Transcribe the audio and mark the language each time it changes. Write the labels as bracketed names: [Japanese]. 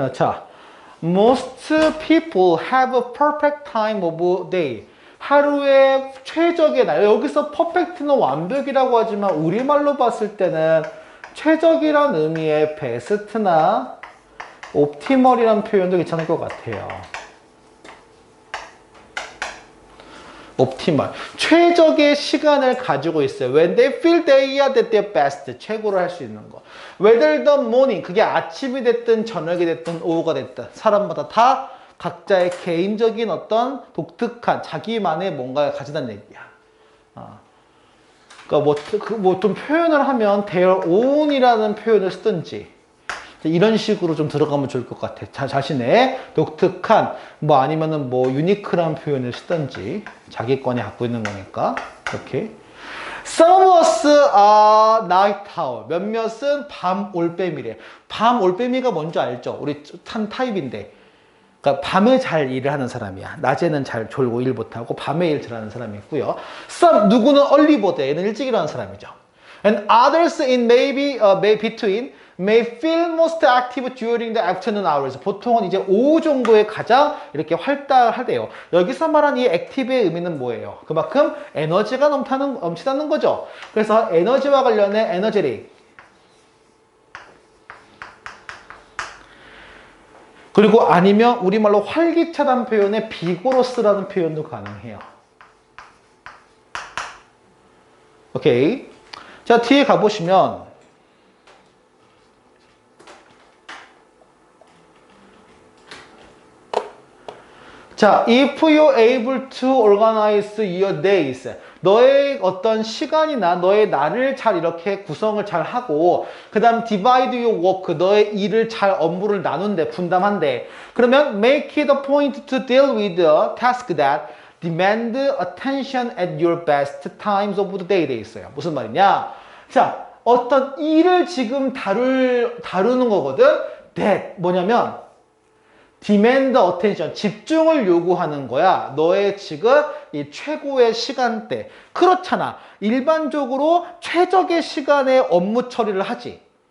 [English] 자, most people have a perfect time of day. [Korean] 하루의 최적의 날. 여기서 perfect는 완벽이라고 하지만 우리말로 봤을 때는 최적이란 의미의 best나 optimal이라는 표현도 괜찮을 것 같아요. [English] optimal. [Korean] 최적의 시간을 가지고 있어요. [English] When they feel they are at their best. [Korean] 최고로 할 수 있는 거. [English] Whether the morning. [Korean] 그게 아침이 됐든 저녁이 됐든 오후가 됐든 사람마다 다 각자의 개인적인 어떤 독특한 자기만의 뭔가를 가지다는 얘기야. 그러니까 뭐 좀 표현을 하면 their own이라는 표현을 쓰든지 이런 식으로 좀 들어가면 좋을 것 같아. 자신의 독특한 뭐 아니면은 뭐 유니크한 표현을 쓰든지 자기권이 갖고 있는 거니까 이렇게. [English] Some of us are night owl. [Korean] 몇몇은 밤 올빼미래. 밤 올빼미가 뭔지 알죠? 우리 탄 타입인데. 그러니까 밤에 잘 일을 하는 사람이야. 낮에는 잘 졸고 일 못하고 밤에 일 잘하는 사람이 있고요. [English] Some [Korean] 누구는 [English] early bird. [Korean] 얘는 일찍 일어나는 사람이죠. [English] And others in maybe between may feel most active during the afternoon hours. [Korean] 보통은 이제 오후 정도에 가장 이렇게 활달하대요. 여기서 말한 이 active의 의미는 뭐예요? 그만큼 에너지가 넘치다는 거죠. 그래서 에너지와 관련된 에너제릭. 그리고 아니면 우리말로 활기차다는 표현에 비고로스라는 표현도 가능해요. 오케이. 자, 뒤에 가보시면 자, [English] if you're able to organize your days. [Korean] 너의 어떤 시간이나 너의 날을 잘 이렇게 구성을 잘 하고, 그 다음 [English] divide your work. [Korean] 너의 일을 잘 업무를 나눈대, 분담한대. 그러면 [English] make it a point to deal with a task that demand attention at your best times of the day [Korean] 돼 있어요. 무슨 말이냐? 자, 어떤 일을 지금 다루는 거거든? that 뭐냐면 [English] demand attention, [Korean] 집중을 요구하는 거야. 너의 지금 이 최고의 시간대. 그렇잖아. 일반적으로 최적의 시간에 업무 처리를 하지.